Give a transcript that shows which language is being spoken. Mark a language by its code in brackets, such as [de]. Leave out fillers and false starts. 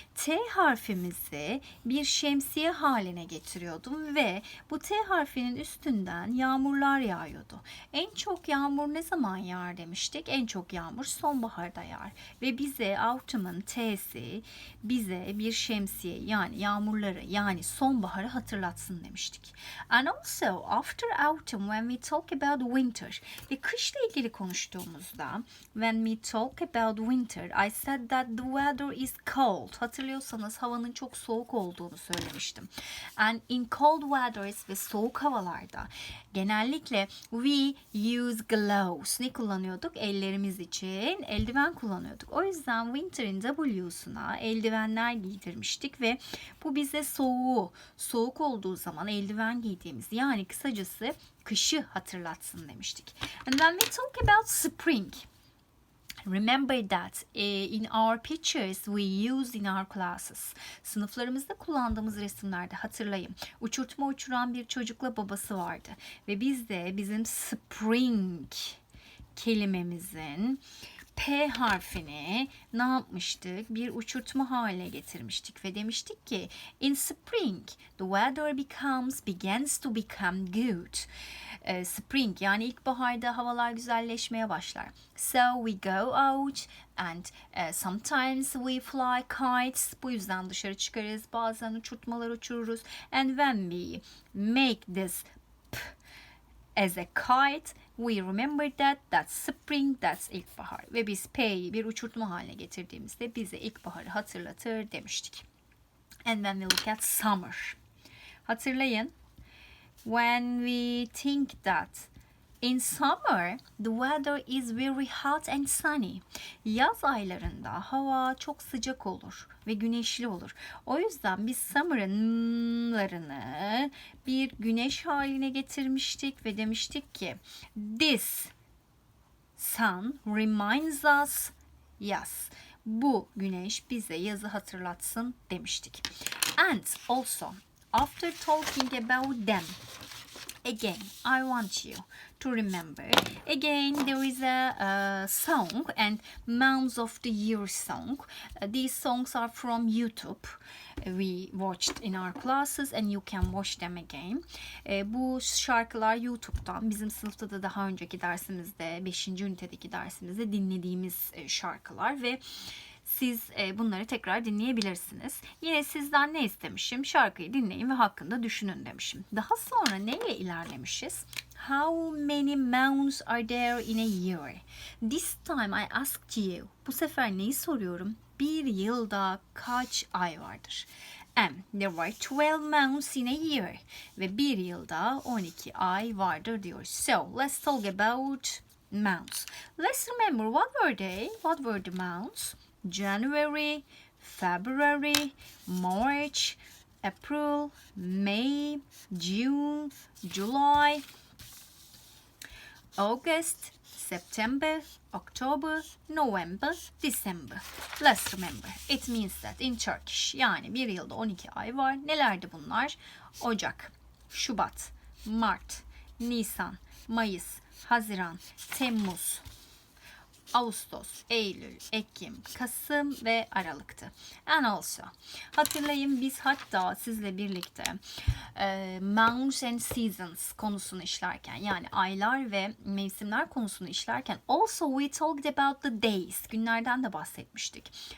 [tr] T harfimizi bir şemsiye haline getiriyordum ve bu T harfinin üstünden yağmurlar yağıyordu. En çok yağmur ne zaman yağar demiştik? En çok yağmur sonbaharda yağar. Ve bize autumn'ın T'si bize bir şemsiye yani yağmurları yani sonbaharı hatırlatsın demiştik. [en] And also after autumn when we talk about winter [tr] ve kışla ilgili konuştuğumuzda [en] when we talk about winter I said that the weather is cold. [tr] Hatırlıyorsanız havanın çok soğuk olduğunu söylemiştim. [en] And in cold weathers [tr] ve soğuk havalarda genellikle [en] we use gloves. [tr] Ne kullanıyorduk? Ellerimiz için eldiven kullanıyorduk. O yüzden winter'in W'suna eldivenler giydirmiştik ve bu bize soğuk olduğu zaman eldiven giydiğimiz yani kısacası kışı hatırlatsın demiştik. [en] And when we talk about spring, remember that in our pictures we use in our classes. [tr] Sınıflarımızda kullandığımız resimlerde hatırlayın. Uçurtma uçuran bir çocukla babası vardı. Ve biz de bizim spring kelimemizin P harfini ne yapmıştık? Bir uçurtma haline getirmiştik ve demiştik ki [en] in spring the weather begins to become good. [tr] Spring yani ilkbaharda havalar güzelleşmeye başlar. [en] So we go out and sometimes we fly kites. [tr] Bu yüzden dışarı çıkarız. Bazen uçurtmalar uçururuz. [en] And when we make this P as a kite, we remember that's spring, that's ilkbahar. [tr] Ve biz P'yi bir uçurtma haline getirdiğimizde bize ilkbaharı hatırlatır demiştik. [en] And when we look at summer. [tr] Hatırlayın. [en] When we think that in summer the weather is very hot and sunny. [tr] Yaz aylarında hava çok sıcak olur ve güneşli olur. O yüzden biz summer'ınlarını bir güneş haline getirmiştik ve demiştik ki [en] this sun reminds us [tr] yaz. Bu güneş bize yazı hatırlatsın demiştik. [en] And also after talking about them, again, I want you to remember. Again, there is a song and Mounds of the Year song. These songs are from YouTube. We watched in our classes and you can watch them again. [tr] Bu şarkılar YouTube'dan bizim sınıfta da daha önceki dersimizde 5. ünitedeki dersimizde dinlediğimiz şarkılar ve siz bunları tekrar dinleyebilirsiniz. Yine sizden ne istemişim? Şarkıyı dinleyin ve hakkında düşünün demişim. Daha sonra neyle ilerlemişiz? [en] How many months are there in a year? This time I asked you. [tr] Bu sefer neyi soruyorum? Bir yılda kaç ay vardır? [en] And there were 12 months in a year. [tr] Ve bir yılda 12 ay vardır diyoruz. [en] So let's talk about months. Let's remember what were they? What were the months? January, February, March, April, May, June, July, August, September, October, November, December. Let's remember. It means that in Turkish. [tr] Yani bir yılda 12 ay var. Nelerdi bunlar? Ocak, Şubat, Mart, Nisan, Mayıs, Haziran, Temmuz, Ağustos, Eylül, Ekim, Kasım ve Aralık'tı. [en] And also, [tr] hatırlayın biz hatta sizle birlikte [en] months and seasons [tr] konusunu işlerken yani aylar ve mevsimler konusunu işlerken [en] also we talked about the days, [tr] günlerden de bahsetmiştik.